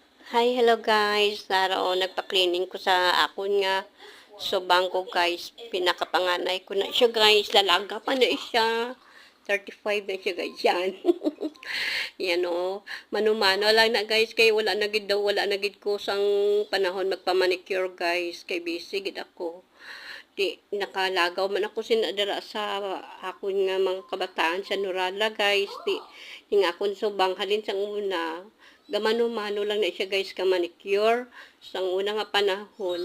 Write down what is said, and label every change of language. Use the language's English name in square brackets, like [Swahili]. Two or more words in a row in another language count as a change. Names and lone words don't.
[English] Hi, hello guys. [Hiligaynon] Naro nagpa-cleaning ko sa akon nga subang ko guys. Pinakapanganay ko na siya guys. Lalaga pa na siya. 35 na siya guys. Yan. Yan o. Manumano lang na guys. Kay wala na gid daw. Wala na gid ko sang panahon magpa-manicure guys. Kay busy gid ako. Di nakalagaw man ako sinadara sa akon nga mga kabataan sa Nurala guys. Di nga akon subang halin sang una. Gamano-mano lang na siya guys ka manicure sang una nga panahon.